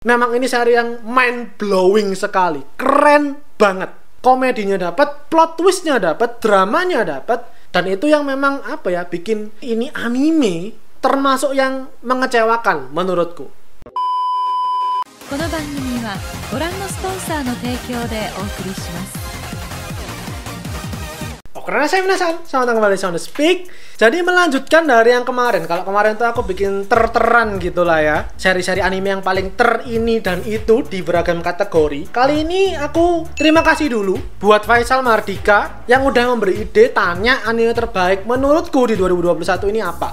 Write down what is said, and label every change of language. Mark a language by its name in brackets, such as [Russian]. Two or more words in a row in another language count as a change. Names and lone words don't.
[Indonesian] Memang ini seri yang [English] mind blowing [Indonesian] sekali, keren banget. Komedinya dapat, [English] plot twistnya [Indonesian] dapat, dramanya dapat, dan itu yang memang bikin ini anime termasuk yang mengecewakan menurutku. [Japanese] この番組はご覧のスポンサーの提供でお送りします。 [Indonesian] Karena saya penasaran, selamat datang kembali di Sound Speak. Jadi melanjutkan dari yang kemarin. Kalau kemarin tuh aku bikin ter-teran gitu lah ya, seri-seri anime yang paling ter ini dan itu di beragam kategori. Kali ini aku terima kasih dulu buat Faisal Mardika yang udah memberi ide tanya anime terbaik menurutku di 2021 ini apa.